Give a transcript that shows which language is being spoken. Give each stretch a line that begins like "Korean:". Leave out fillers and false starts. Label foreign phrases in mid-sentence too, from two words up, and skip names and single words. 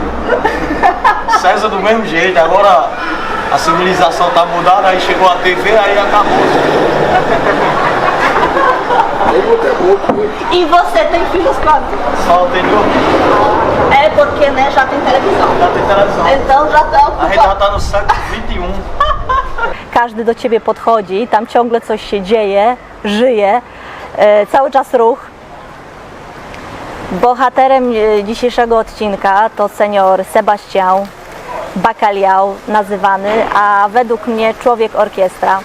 Portuguese: César do mesmo jeito, agora a civilização tá mudada, aí chegou a TV, aí acabou. E você tem filhos quantos? Só tem 2. É porque, né, já tem televisão. Já tem televisão. Então já tá A gente já tá no século XXI.
Polish: Każdy do ciebie podchodzi, tam ciągle coś się dzieje, żyje, cały czas ruch. Bohaterem dzisiejszego odcinka to senior Sebastião Bacalhau nazywany, a według mnie człowiek orkiestra.